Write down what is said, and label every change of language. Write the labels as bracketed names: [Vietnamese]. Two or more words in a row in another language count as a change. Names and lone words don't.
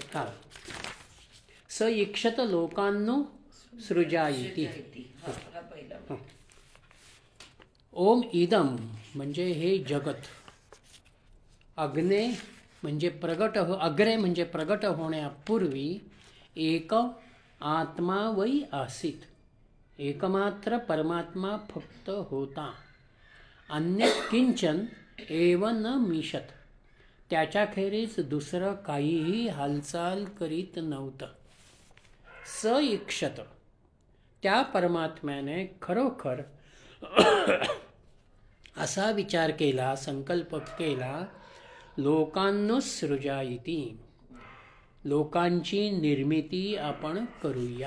[Sanskrit] हा स इक्षत लोकांनो सृजायती. [Marathi] हा पहिला. [Sanskrit] ओम इदम [Marathi] म्हणजे हे जगत. अग्ने म्हणजे अग्रे म्हणजे प्रगट होण्यापूर्वी [Sanskrit] एक आत्मा वै आसीत. [Marathi] एकमात्र परमात्मा फक्त होता. [Sanskrit] अन्य किंचन एव न मिशत. [Marathi] त्याच्याखेरीज दुसरं काहीही हालचाल करीत नव्हतं. [Sanskrit] स इक्षत [Marathi] त्या परमात्म्याने खरोखर असा विचार केला, संकल्प केला, [Sanskrit] लोकांनो सृजायती, [Marathi] लोकांची निर्मिती आपण करूया.